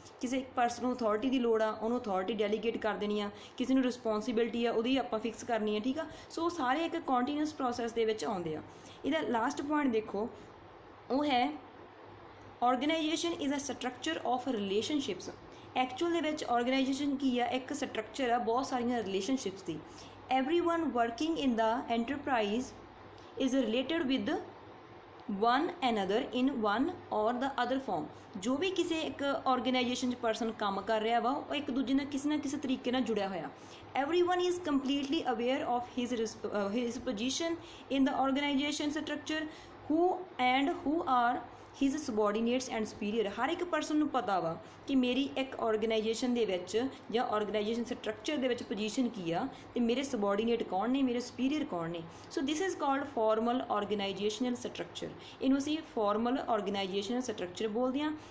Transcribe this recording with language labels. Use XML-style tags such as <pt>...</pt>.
<pa>ਕਿਸੇ ਇੱਕ ਪਰਸਨ ਨੂੰ ਅਥਾਰਟੀ ਦੀ ਲੋੜ ਆ, ਉਹਨੂੰ ਅਥਾਰਟੀ ਡੈਲੀਗੇਟ ਕਰ ਦੇਣੀ ਆ, ਕਿਸੇ ਨੂੰ ਰਿਸਪੌਂਸਿਬਿਲਿਟੀ ਆ ਉਹਦੀ ਆਪਾਂ ਫਿਕਸ ਕਰਨੀ ਆ, ਠੀਕ ਆ। ਸੋ ਸਾਰੇ ਇੱਕ ਕੰਟੀਨਿਊਸ ਪ੍ਰੋਸੈਸ ਦੇ ਵਿੱਚ ਆਉਂਦੇ ਆ। ਇਹਦਾ ਲਾਸਟ ਪੁਆਇੰਟ ਦੇਖੋ, ਉਹ ਹੈ</pa> <en>Organisation is a structure of relationships.</en> <pa>Actual ਦੇ ਵਿੱਚ ਆਰਗੇਨਾਈਜੇਸ਼ਨ ਕੀ ਆ, ਇੱਕ ਸਟਰਕਚਰ ਆ ਬਹੁਤ ਸਾਰੀਆਂ relationships ਦੀ।</pa> <en>everyone working in the enterprise is related with one another in one or the other form।</en> <pa>ਜੋ ਵੀ ਕਿਸੇ ਇੱਕ ਆਰਗੇਨਾਈਜੇਸ਼ਨ 'ਚ ਪਰਸਨ ਕੰਮ ਕਰ ਰਿਹਾ ਵਾ, ਉਹ ਇੱਕ ਦੂਜੇ ਨਾਲ ਕਿਸੇ ਨਾ ਕਿਸੇ ਤਰੀਕੇ ਨਾਲ ਜੁੜਿਆ ਹੋਇਆ।</pa> <en>everyone is completely aware of his position in the organization structure, who are his subordinates and superior.</en> <pa>ਹਰ ਇੱਕ ਪਰਸਨ ਨੂੰ ਪਤਾ ਵਾ ਕਿ ਮੇਰੀ ਇੱਕ ਆਰਗੇਨਾਈਜੇਸ਼ਨ ਦੇ ਵਿੱਚ ਜਾਂ ਆਰਗੇਨਾਈਜੇਸ਼ਨ ਸਟਰਕਚਰ ਦੇ ਵਿੱਚ ਪੋਜੀਸ਼ਨ ਕੀ ਆ ਤੇ ਮੇਰੇ ਸਬੋਰਡੀਨੇਟ ਕੌਣ ਨੇ, ਮੇਰੇ ਸੁਪੀਰੀਅਰ ਕੌਣ ਨੇ।</pa> <en>So this is called formal organisational structure.</en> <pa>ਇਹਨੂੰ ਅਸੀਂ ਫਾਰਮਲ ਆਰਗੇਨਾਈਜੇਸ਼ਨਲ ਸਟਰਕਚਰ ਬੋਲਦੇ ਹਾਂ।</pa>